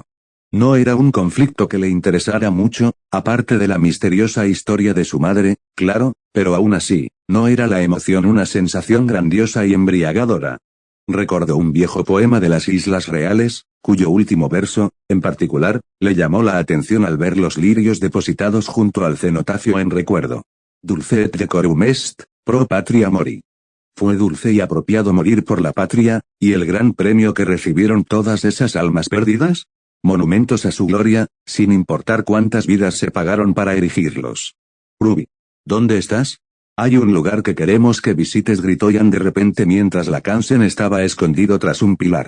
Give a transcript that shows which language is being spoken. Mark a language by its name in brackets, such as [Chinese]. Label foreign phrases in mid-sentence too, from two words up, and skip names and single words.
[Spanish] No era un conflicto que le interesara mucho, aparte de la misteriosa historia de su madre, claro, pero aún así, no era la emoción una sensación grandiosa y embriagadora. Recordó un viejo poema de las Islas Reales, cuyo último verso, en particular, le llamó la atención al ver los lirios depositados junto al cenotafio en recuerdo. [Latin] Dulce et decorum est, pro patria mori. [Spanish] Fue dulce y apropiado morir por la patria, y el gran premio que recibieron todas esas almas perdidas. Monumentos a su gloria, sin importar cuántas vidas se pagaron para erigirlos. Ruby. ¿Dónde estás? Hay un lugar que queremos que visites, gritó Jan de repente mientras la Kansen estaba escondido tras un pilar.